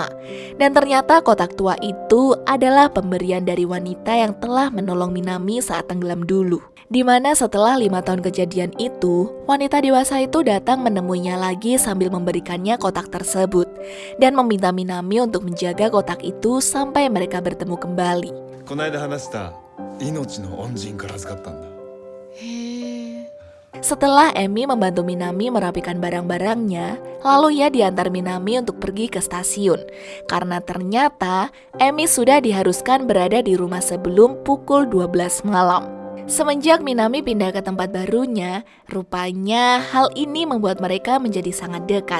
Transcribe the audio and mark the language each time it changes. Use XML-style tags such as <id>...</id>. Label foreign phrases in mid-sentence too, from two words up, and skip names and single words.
<id>Dan ternyata kotak tua itu adalah pemberian dari wanita yang telah menolong Minami saat tenggelam dulu. Di mana setelah 5 tahun kejadian itu, wanita dewasa itu datang menemuinya lagi sambil memberikannya kotak tersebut dan meminta Minami untuk menjaga kotak itu sampai mereka bertemu kembali.</id> <ja>この間話した命の恩人から預かったんだ。へえ。</ja> <id>Setelah Emi membantu Minami merapikan barang-barangnya, lalu ia diantar Minami untuk pergi ke stasiun. Karena ternyata Emi sudah diharuskan berada di rumah sebelum pukul 12 malam. Semenjak Minami pindah ke tempat barunya, rupanya hal ini membuat mereka menjadi sangat dekat.</id>